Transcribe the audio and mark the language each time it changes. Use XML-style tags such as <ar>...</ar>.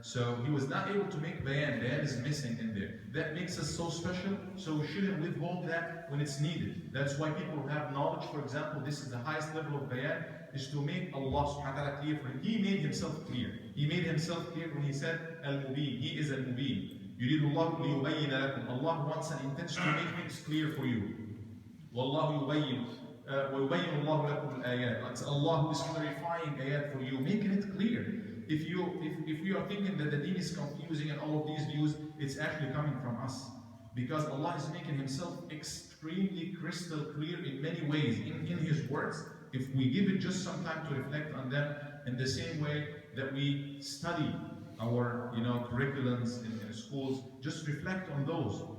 <en>So he was not able to make bayan. Bayan is missing in there. That makes us so special, so we shouldn't withhold that when it's needed. That's why people who have knowledge, for example, this is the highest level of bayan, is to make Allah subhanahu wa ta'ala clear for him. He made himself clear. He made himself clear when he said al-mubin. He is al-mubin.</en> <ar>يريد الله ليبين لكم.</ar> <en>Allah wants and intends to make things clear for you.</en> <ar>والله يبين ويبين الله لكم الآيات.</ar> <en>It's Allah who is clarifying ayat for you, making it clear. If you are thinking that the deen is confusing and all of these views, it's actually coming from us. Because Allah is making himself extremely crystal clear in many ways in his words. If we give it just some time to reflect on them, in the same way that we study our curriculums in schools, just reflect on those.</en>